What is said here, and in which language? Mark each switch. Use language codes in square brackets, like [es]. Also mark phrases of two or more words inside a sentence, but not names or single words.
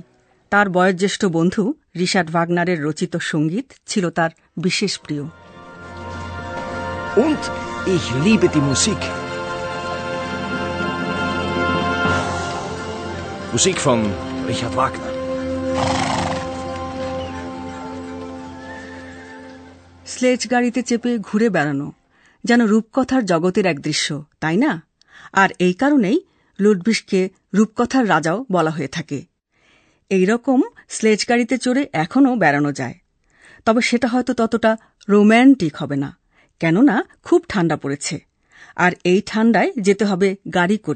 [bn] তার বয়োজ্যেষ্ঠ বন্ধু রিচার্ড ভাগনারের রচিত সঙ্গীত ছিল তার বিশেষ প্রিয়। [de] Und ich liebe die Musik. Musik von Richard Wagner. [bn] স্লেজ গাড়িতে চেপে ঘুরে বেড়ানো যেন রূপকথার জগতের এক দৃশ্য, তাই না? আর এই কারণেই লুডভিসকে রূপকথার রাজাও বলা হয়ে থাকে। এইরকম স্লেজ গাড়িতে চড়ে এখনও বেড়ানো যায়, তবে সেটা হয়তো ততটা রোম্যান্টিক হবে না, কেননা খুব ঠান্ডা পড়েছে, আর এই ঠান্ডায় যেতে হবে গাড়ি করে।